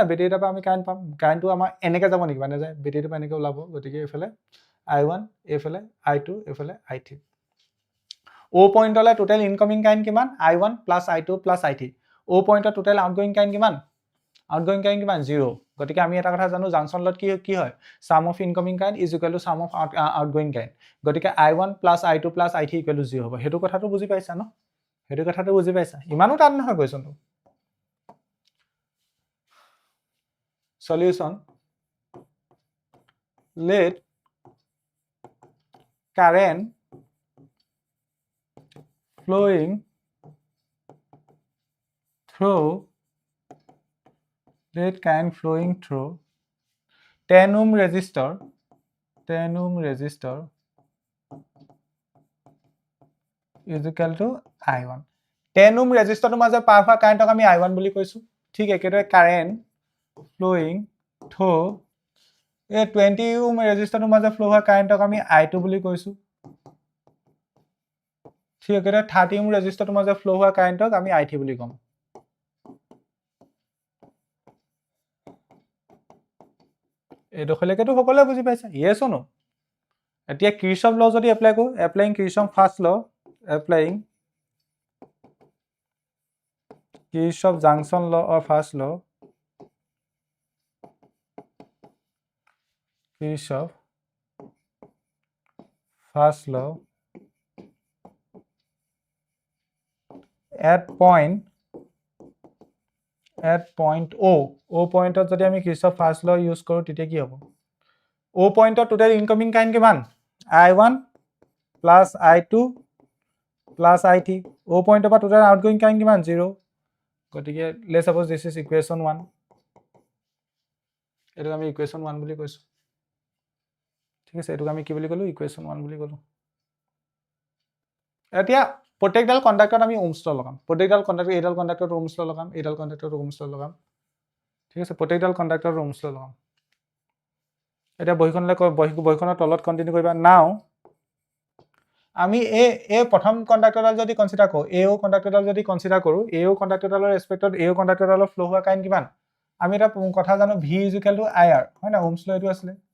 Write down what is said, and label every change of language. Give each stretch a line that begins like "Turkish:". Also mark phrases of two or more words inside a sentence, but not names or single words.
Assamese: বেটাৰীৰ পৰা আমি কাৰেন্ট পাম কাৰেন্টটো আমাৰ এনেকৈ যাব নেকি মানে যায় বেটাৰীৰ পৰা এনেকৈ ওলাব গতিকে এফালে I1 এফালে I2 এফালে I3 O পইণ্টলে
English: total incoming current
Assamese: কিমান I1 + I2 + I3 O পইণ্টৰ
English: total outgoing current
Assamese: কিমান 0 গতিকে আমি এটা কথা জানো জাংশন লট কি হয়
English: sum of incoming current is equal to sum of outgoing current
Assamese: গতিকে I1 + I2 + I3 = 0 হ'ব হেতু কথাটো বুজি পাইছা ন হেতু কথাটো বুজি পাইছা ইমানো টান নহয় কোৱেশ্চনটো solution
English: let current flowing through 10 ohm resistor is equal to
Assamese: I1
English: 10 ohm resistor
Assamese: ৰ মাজে পাৰ হোৱা কাৰেন্টক আমি I1 বুলি কৈছো ঠিক একেদৰে কাৰেন্ট
English: flowing through
Assamese: এই
English: 20 ohm resistor
Assamese: ৰ মাজে ফ্লো হোৱা কাৰেন্টক আমি I2 বুলি কৈছো ঠিক একেদৰে
English: 30 ohm resistor
Assamese: ৰ মাজে ফ্লো হোৱা কাৰেন্টক আমি I3 বুলি কম এই দখলেকেটো সকলোৱে বুজি পাইছা
English: yes or no
Assamese: এতিয়া
English: Kirchhoff law
Assamese: যদি এপ্লাই কৰো
English: applying Kirchhoff first law applying Kirchhoff junction law or first law Kirchhoff first law at point O
Assamese: পইণ্টত যদি আমি
English: Kirchhoff first law
Assamese: ইউজ কৰো তেতিয়া কি হ'ব O পইণ্টত
English: total incoming current
Assamese: কিমান
English: I1 plus I2 plus IT
Assamese: O পইণ্টৰ পৰা
English: total outgoing current
Assamese: কিমান 0 গতিকে
English: let's suppose this is equation 1
Assamese: এটো আমি ইকুৱেশ্যন 1 বুলি কৈছো ঠিক আছে এটো আমি কি বুলি কলো ইকুৱেশ্যন 1 বুলি কলো এতিয়া প্ৰত্যেকডাল কন্ডাক্টৰত আমি
English: Ohm's law
Assamese: লগাম প্ৰত্যেকডাল কন্ডাক্টৰ এডাল কন্ডাক্টৰত
English: Ohm's law
Assamese: লগাম এডাল কন্ডাক্টৰত
English: Ohm's law
Assamese: লগাম ঠিক আছে প্ৰত্যেকডাল কন্ডাক্টৰত
English: Ohm's law
Assamese: লগাম এটা বহিখনৰ তলত কন্টিনিউ কৰিবা নাও আমি এই প্ৰথম কন্ডাক্টৰডাল যদি কনসিডাৰ কৰো এও কন্ডাক্টৰডাল যদি কনসিডাৰ কৰো এও কন্ডাক্টৰডালৰ ৰেসপেক্টত এও কন্ডাক্টৰডালৰ ফ্লো হোৱা কাৰেন্ট কিমান আমি এটা কথা জানো v IR হয় না
English: Ohm's law
Assamese: এটো আছিলে